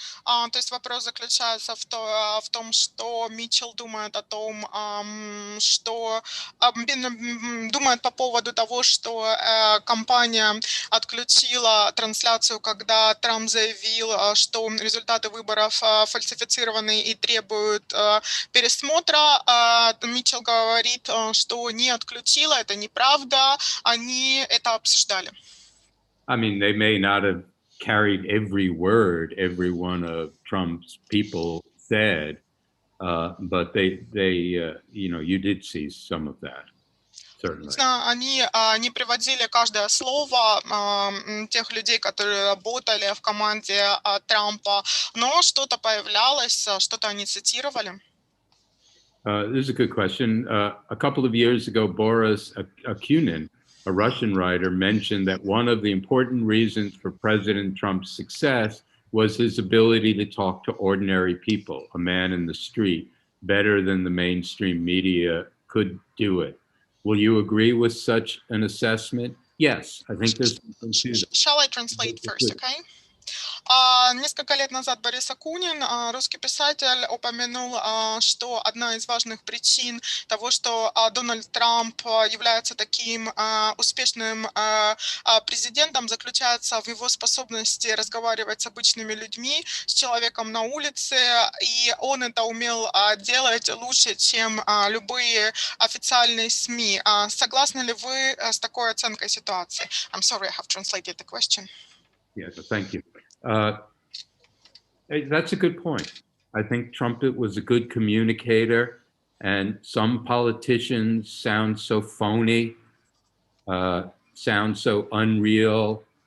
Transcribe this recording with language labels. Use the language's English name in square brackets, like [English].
[Russian] То есть вопрос заключается в том, что Митчелл думает о том, что думает по поводу того, что компания отключила трансляцию, когда Трамп заявил, что результаты выборов фальсифицированы и требуют пересмотра. Митчелл говорит, что не отключила, это неправда, они это обсуждали. [English] I mean, they may not have carried every word every one of Trump's people said, but they you did see some of that, certainly. [Russian] Они не приводили каждое слово тех людей, которые работали в команде Трампа, но что-то появлялось, что-то они цитировали. [English] This is a good question. A couple of years ago, Boris Akunin, a Russian writer, mentioned that one of the important reasons for President Trump's success was his ability to talk to ordinary people, a man in the street, better than the mainstream media could do it. Will you agree with such an assessment? Yes, I think there's something to that. Shall I translate first, okay? [Russian] Несколько лет назад Борис Акунин, русский писатель, упомянул, что одна из важных причин того, что Дональд Трамп является таким успешным президентом, заключается в его способности разговаривать с обычными людьми, с человеком на улице, и он это умел делать лучше, чем любые официальные СМИ. Согласны ли вы с такой оценкой ситуации? [English] I'm sorry, I have translated the question. Yes, thank you. That's a good point. I think Trump was a good communicator, and some politicians sound so phony, sound so unreal.